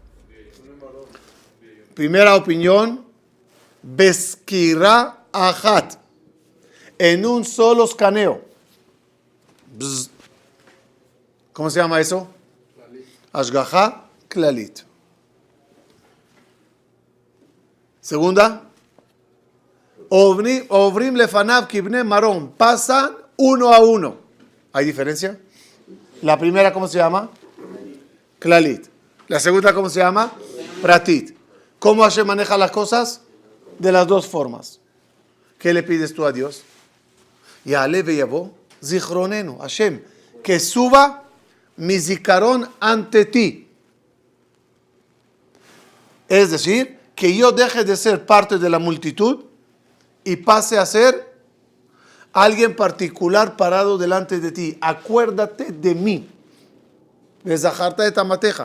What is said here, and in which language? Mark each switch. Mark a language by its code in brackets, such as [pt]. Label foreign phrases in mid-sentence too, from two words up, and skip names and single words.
[es] Primera opinión. [he] בסקירה אחת. [es] En un solo escaneo. Bzz. ¿Cómo se llama eso? [he] השגחה כללית. [es] Segunda. [he] עוברים לפניו כבני מרון. [es] Pasan uno a uno. ¿Hay diferencia? La primera, ¿cómo se llama? Klalit. La segunda, ¿cómo se llama? Pratit. ¿Cómo Hashem maneja las cosas? De las dos formas. ¿Qué le pides tú a Dios? [he] יעלה ויבוא זכרוננו. [es] Hashem, que suba mi zikaron ante ti. Es decir, que yo deje de ser parte de la multitud y pase a ser alguien particular parado delante de ti. Acuérdate de mí. Bezaharta de tamateja.